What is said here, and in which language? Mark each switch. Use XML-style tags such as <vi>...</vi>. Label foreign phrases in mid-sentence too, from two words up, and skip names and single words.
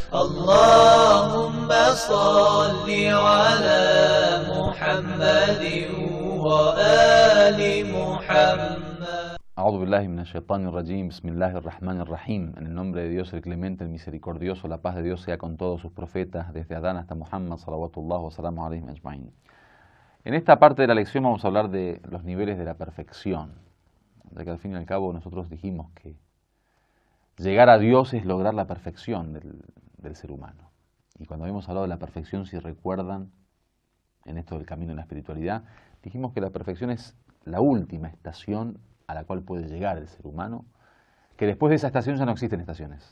<ar>اللهم صل على محمد وآل محمد. أعوذ بالله من الشيطان الرجيم. بسم الله الرحمن الرحيم.</ar> <es>En el nombre de Dios, el clemente, el misericordioso, la paz de Dios sea con todos sus profetas, desde Adán hasta Muhammad,</es> <ar>صلوات الله وسلام عليهم أجمعين.</ar> <es>En esta parte de la lección vamos a hablar de los niveles de la perfección, de que al fin y al cabo nosotros dijimos que llegar a Dios es lograr la perfección del ser humano. Y cuando habíamos hablado de la perfección, si recuerdan, en esto del camino en la espiritualidad, dijimos que la perfección es la última estación a la cual puede llegar el ser humano, que después de esa estación ya no existen estaciones.</es>